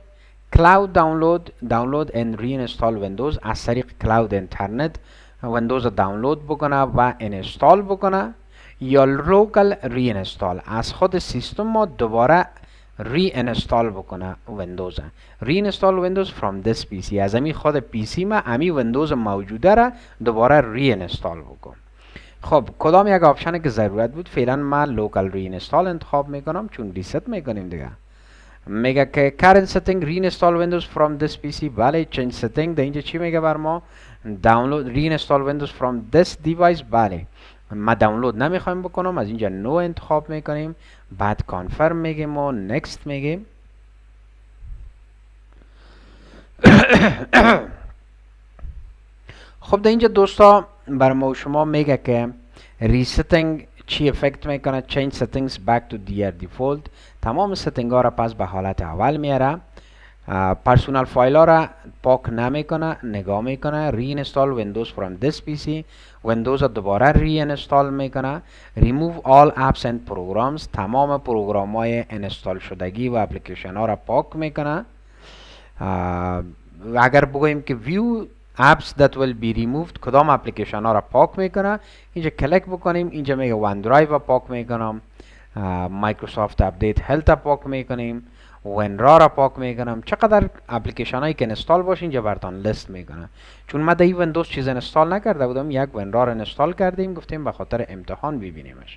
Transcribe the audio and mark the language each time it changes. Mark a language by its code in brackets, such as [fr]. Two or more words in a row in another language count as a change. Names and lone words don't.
[en] cloud download and reinstall Windows, [fa] از طریق [en] cloud internet [fa] ویندوز دانلود بکنه و انستال بکنه، یا [en] local reinstall, [fa] از خود سیستم ما دوباره ری انستال بکنه ویندوز. [en] reinstall Windows from this PC, [fa] از امی خود پی سی ما امی ویندوز موجوده را دوباره ری انستال بکن. خب کدام یک آپشنی که ضرورت بود، فعلا ما [en] local reinstall [fa] انتخاب میکنم چون ریست میکنیم دیگه. میگه که [en] current setting reinstall windows from this PC، [fa] بله. [en] change setting [fa] در اینجا چی میگه بر ما؟ [en] download reinstall windows from this device، [fa] بله. ما دانلود نمیخوایم بکنم، از اینجا نو انتخاب میکنیم، بعد کانفرم میگیم و نکست میگیم. خب در اینجا دوستا بر ما شما میگه که ریستینگ چی افکت میکنه، [en] change settings back to their default، [fa] تمام ستینگ ها را پس به حالت اول میاره. [en] personal file [fa] ها را پاک نمیکنه، نگاه میکنه. [en] reinstall Windows from this PC, [fa] ویندوز را دوباره ری اینستال میکنه. [en] remove all apps and programs, [fa] تمام پروگرام های اینستال شدگی و اپلیکیشن ها را پاک میکنه. اگر بگوییم که [en] view apps that will be removed، [fa] کدام اپلیکیشن ها را پاک میکنه، اینجا کلیک بکنیم. اینجا میگه ون درایو را پاک میکنم، مایکروسافت اپدیت هلت را پاک میکنیم، وینرا را پاک میکنم. چقدر اپلیکیشن هایی که انستال باشه اینجا براتون لیست میکنه. چون ما در این ویندوز چیز انستال نکرده بودم، یک وینرا را انستال کردیم، گفتیم به خاطر امتحان ببینیمش.